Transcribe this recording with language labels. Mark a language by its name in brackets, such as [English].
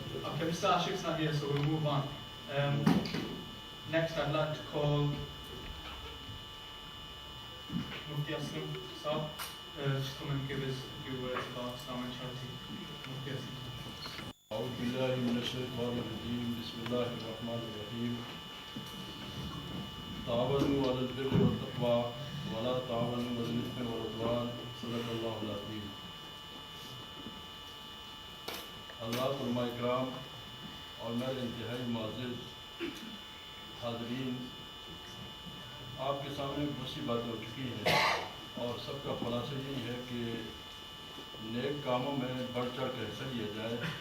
[English] Okay, Mr. Ashik's not here, so we'll move on. Next, I'd like to call Mufti Aslam Saab to come and give us a few words about Islam and charity. Mufti Aslam. [Arabic] أعوذ بالله من الشيطان الرجيم. بسم الله الرحمن الرحيم. تعاونوا على البر والتقوى ولا تعاونوا على الإثم والعدوان. صدق الله العظيم. [Urdu] اللہ علماء اکرام اور میرے انتہائی معزز حاضرین، آپ کے سامنے بہت سی باتیں ہو چکی ہیں اور سب کا خلاصہ یہی ہے کہ نیک کاموں میں بڑھ چڑھ کر حصہ لیا جائے.